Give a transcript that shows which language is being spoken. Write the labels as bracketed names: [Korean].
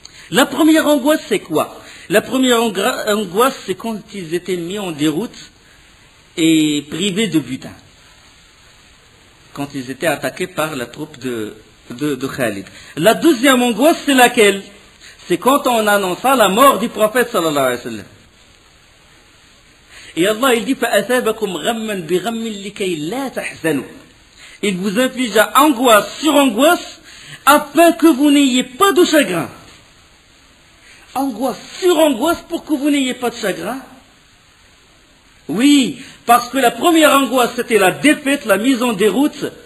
[French] La première angoisse, c'est quoi? La première angoisse, c'est quand ils étaient mis en déroute et privés de butin. Quand ils étaient attaqués par la troupe de Khalid. La deuxième angoisse, c'est laquelle? C'est quand on annonça la mort du prophète sallallahu alayhi wa sallam. Et Allah, il dit [Arabic] فَأَثَابَكُمْ غَمًّا بِغَمٍّ لِكَيْ لَا تَحْزَنُوا. [French] Il vous infligea angoisse sur angoisse afin que vous n'ayez pas de chagrin. Angoisse sur angoisse pour que vous n'ayez pas de chagrin. Oui, parce que la première angoisse, c'était la défaite, la mise en déroute.